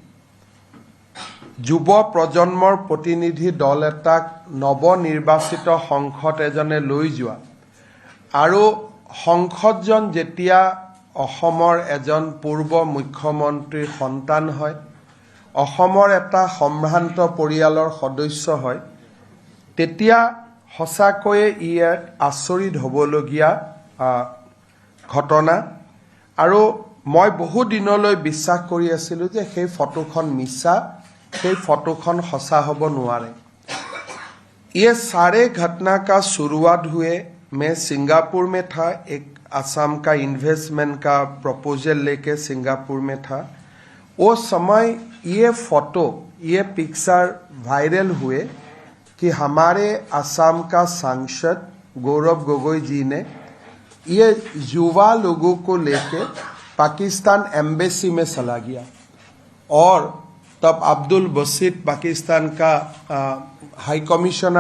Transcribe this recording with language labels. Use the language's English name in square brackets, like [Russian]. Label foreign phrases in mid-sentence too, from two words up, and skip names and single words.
[Assamese] যুৱ প্ৰজন্মৰ প্ৰতিনিধি দল এটাক নৱনিৰ্বাচিত সংসদ এজনে লৈ যোৱা আৰু সংসদজন যেতিয়া অসমৰ এজন পূৰ্ব মুখ্যমন্ত্ৰীৰ সন্তান হয় অসমৰ এটা সম্ভ্ৰান্ত পৰিয়ালৰ সদস্য হয় তেতিয়া সঁচাকৈয়ে ই এক আচৰিত হ'বলগীয়া ঘটনা আৰু মই বহু দিনলৈ বিশ্বাস কৰি আছিলো যে সেই ফটোখন মিছা সেই ফটোখন সঁচা হ'ব নোৱাৰে [Hindi] ये सारे घटना का शुरुआत हुए मैं सिंगापुर में था एक असम का इन्वेस्टमेंट का प्रपोजल लेके सिंगापुर में था वो समय ये फोटो ये पिक्चर वायरल हुए कि हमारे असम का सांसद गौरव गोगोई जी ने ये युवा लोगों को लेके पाकिस्तान एम्बेसी में चला गया और तब अब्दुल बसीत पाकिस्तान का [English] high commissioner